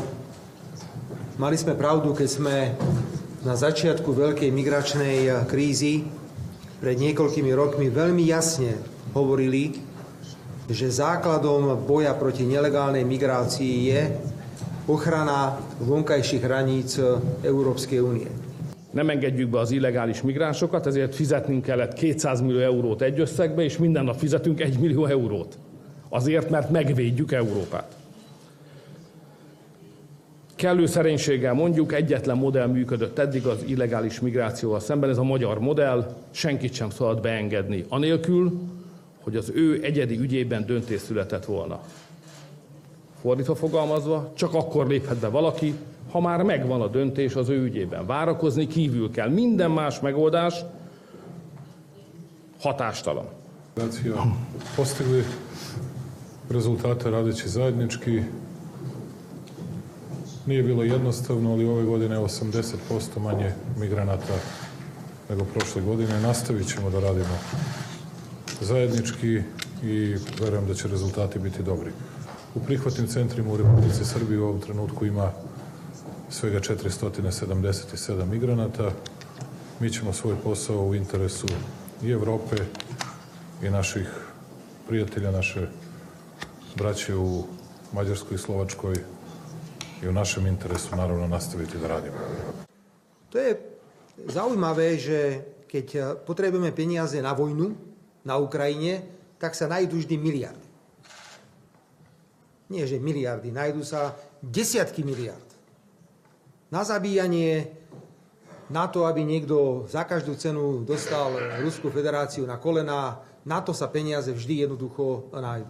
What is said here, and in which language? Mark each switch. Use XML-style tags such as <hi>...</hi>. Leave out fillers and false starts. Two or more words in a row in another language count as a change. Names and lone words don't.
<sk>Mali sme pravdu, keď sme na začiatku veľkej migračnej krízy pred niekoľkými rokmi veľmi jasne hovorili, že základom boja proti nelegálnej migrácii je ochrana vonkajších hraníc Európskej únie.</sk> <hu>Nem engedjük be az illegális migránsokat, ezért fizetnünk kellett 200 millió eurót egy összegbe, és minden nap fizetünk 1 millió eurót. Azért, mert megvédjük Európát. Kellő szerénységgel mondjuk, egyetlen modell működött eddig az illegális migrációval szemben, ez a magyar modell, senkit sem szabad beengedni, anélkül, hogy az ő egyedi ügyében döntés született volna. Fordítva fogalmazva, csak akkor léphet be valaki, ha már megvan a döntés az ő ügyében. Várakozni kívül kell. Minden más megoldás hatástalan.</hu> <sr>Postigli rezultate radeći zajednički. Nije bilo jednostavno, ali ove godine je 80% manje migranata nego prošle godine. Nastavit ćemo da radimo zajednički i verujem da će rezultati biti dobri. U prihvatnim centrima u Republici Srbiji u ovom trenutku ima svega 477 migranata. Mi ćemo svoj posao u interesu i Evrope i naših prijatelja, naše braće u Mađarskoj i Slovačkoj i u našem interesu naravno nastaviti da radimo.</sr> <sk>To je zaujímavé, že keď potrebujeme peniaze na vojnu na Ukrajine, tak sa nájdú vždy miliardy. Nie, že miliardy, nájdú sa desiatky miliard. Na zabíjanie, na to, aby niekto za každú cenu dostal Ruskú federáciu na kolená, na to sa peniaze vždy jednoducho nájdú.</sk>